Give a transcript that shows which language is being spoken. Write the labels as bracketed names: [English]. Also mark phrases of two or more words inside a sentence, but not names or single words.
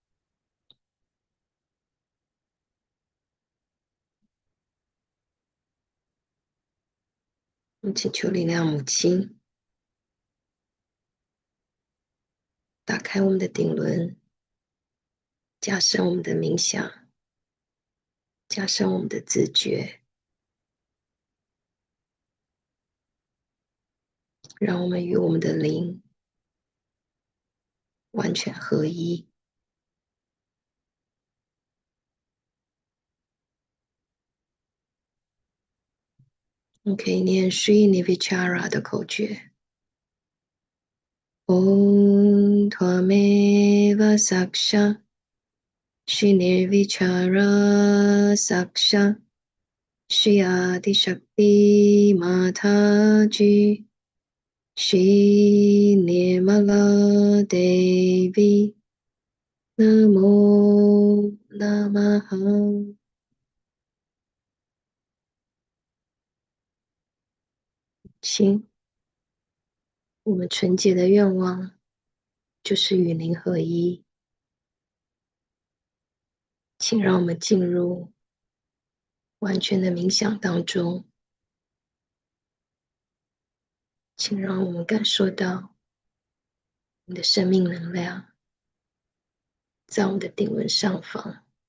[Chinese] 我们请求力量母亲打开我们的顶轮，加深我们的冥想，加深我们的自觉，让我们与我们的灵完全合一。我们可以念 Sri Nirvichara 的口诀。 [Sanskrit] ॐ त्वमेव साक्षा श्री निर्विचार साक्षा श्री आदि शक्ति माताजी श्री निर्मला देवी नमो नमः [Chinese] 请我们纯洁的愿望就是与灵合一，请让我们进入完全的冥想当中，请让我们感受到你的生命能量在我们的顶轮上方。